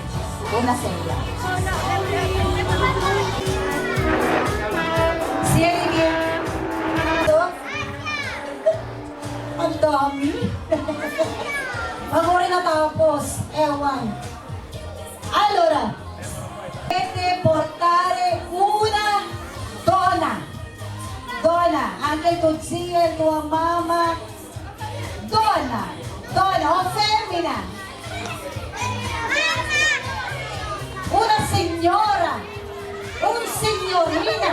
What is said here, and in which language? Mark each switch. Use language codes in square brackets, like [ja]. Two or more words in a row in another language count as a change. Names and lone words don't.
[it] Una sedia. Siediti. [tl] Ang dami. Pag-uri natapos, ewan. [it] Allora, dovete portare una donna. Donna, anche il tuo zio, la tua mamma. Donna, donna o femmina. Una signora, un signorina.